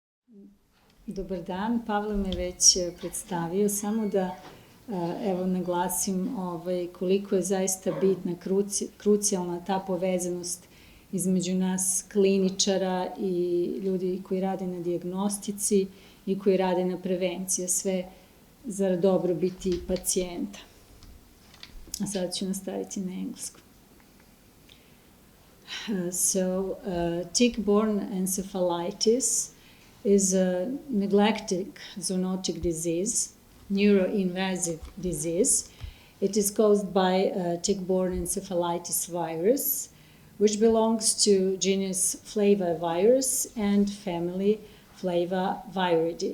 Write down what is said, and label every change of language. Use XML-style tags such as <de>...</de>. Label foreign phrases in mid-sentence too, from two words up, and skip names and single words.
<sr>Dobar dan, Pavle me već predstavio, samo da evo naglasim koliko je zaista bitna, krucijalna ta povezanost između nas kliničara i ljudi koji rade na dijagnostici i koji rade na prevenciji, sve za dobrobiti pacijenta. A sad ću nastaviti na engleskom.</sr> <en>Tick-borne encephalitis is a neglected zoonotic disease, neuroinvasive disease. It is caused by tick-borne encephalitis virus, which belongs to genus Flavivirus and family Flaviviridae.</en>